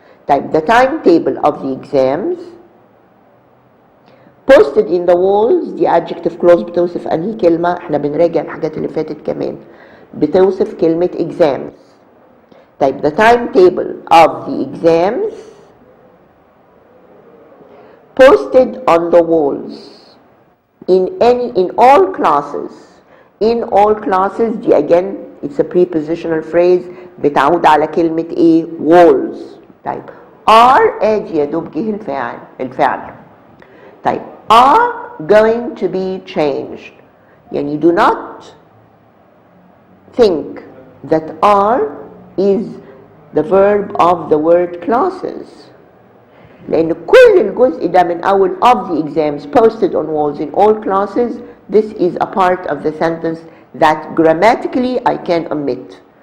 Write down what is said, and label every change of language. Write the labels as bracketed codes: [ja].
[ar] طيب [en] the timetable of the exams posted in the walls [ar] دي adjective clause بتوصف أنهي كلمة؟ احنا بنراجع الحاجات اللي فاتت كمان، بتوصف كلمة exams. [en] طيب the timetable of the exams posted on the walls in all classes. In all classes دي again it's a prepositional phrase [ar] بتعود على كلمة ايه؟ [en] walls. [ar] طيب are ادي يا دوب جه الفعل. [en] طيب are going to be changed. يعني do not think that are is the verb of the word classes. [ar] لأن كل الجزء ده من أول [en] of the exams posted on walls in all classes, this is a part of the sentence that grammatically I can omit.